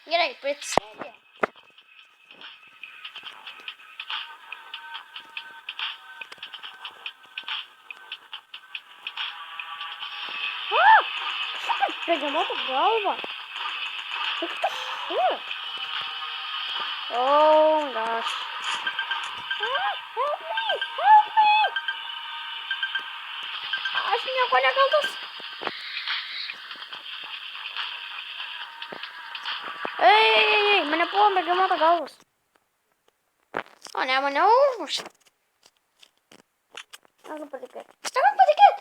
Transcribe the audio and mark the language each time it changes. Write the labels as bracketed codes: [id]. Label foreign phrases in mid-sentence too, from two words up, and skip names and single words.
[lt] taip, atsėdė. Kažkaip begemoto galva. Kaip tas šit? [en] Oh my gosh. Help me! Help me! [lt] Aš nieko nekaltas. Ei, mane puola begemoto galvas. O ne, mane užmušė. Negaliu patikėti. Negaliu patikėti.